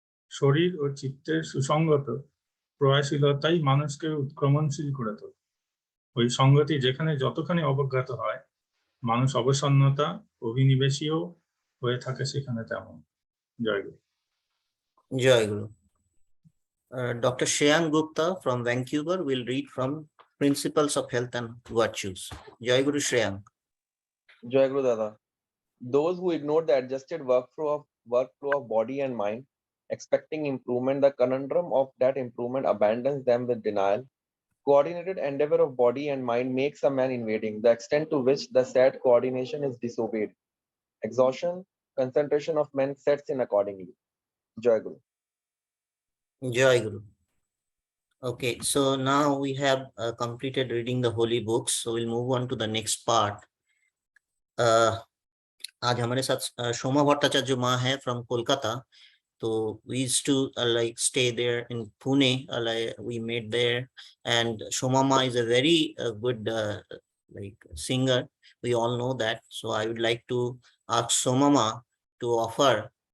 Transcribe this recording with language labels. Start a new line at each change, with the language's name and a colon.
Bangla: শরীর ও চিত্তের সুসংগত প্রয়াসীলতাই মানুষকে উৎক্রমণশীল করে তোলে। ওই সঙ্গতি যেখানে যতখানি অবজ্ঞাত হয়, মানুষ অবসন্নতা অভিনিবেশীও হয়ে থাকে সেখানে তেমন। জয় গুরু।
English: Jai Guru. Dr. Shreyank Gupta from Vancouver will read from Principles of Health and Virtues. Jai Guru Shreyank. Jai Guru Dada. Those who ignore the adjusted workflow of body and mind, expecting improvement, the conundrum of that improvement abandons them with denial. Coordinated endeavor of body and mind makes a man invading, the extent to which the said coordination is disobeyed. Exhaustion, concentration of men sets in accordingly. Jai Guru. Jai Guru. Okay, so now we have completed reading the holy books, so we'll move on to the next part.
Hindi: आज हमारे साथ शोमा भट्टाचार्य माँ है
English: from Kolkata. So we used to like stay there in Pune. Like we met there, and Shoma Ma is a very good like singer. We all know that. So I would like to ask Shoma Ma to offer